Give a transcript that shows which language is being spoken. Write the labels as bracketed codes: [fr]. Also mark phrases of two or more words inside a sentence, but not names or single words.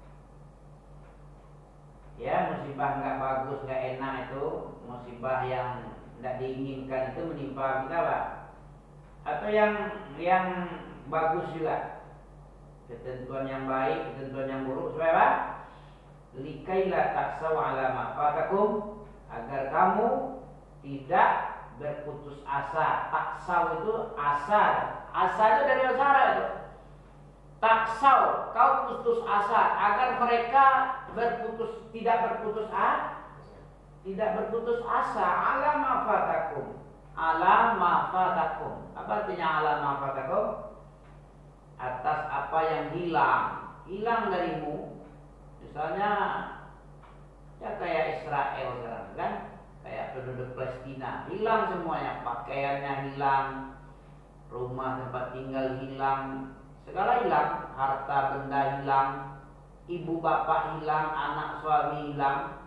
[id] Ya, musibah nggak bagus, nggak enak itu, musibah yang nggak diinginkan itu menimpa kita apa? Atau yang bagus juga, ketentuan yang baik, ketentuan yang buruk, supaya apa? [ar] لكيلا تأسوا على ما فاتكم, [id] agar kamu tidak berputus asa. Taksaw itu asa itu dari bahasa Arab itu. Taksaw, kau putus asa, agar mereka tidak berputus asa. [ar] على ما فاتكم، على ما فاتكم. [id] Apa artinya [ar] على ما فاتكم? [id] Atas apa yang hilang darimu. Misalnya ya kayak Israel sekarang kan, kayak penduduk Palestina, hilang semuanya, pakaiannya hilang, rumah tempat tinggal hilang, segala hilang, harta benda hilang, ibu bapak hilang, anak suami hilang.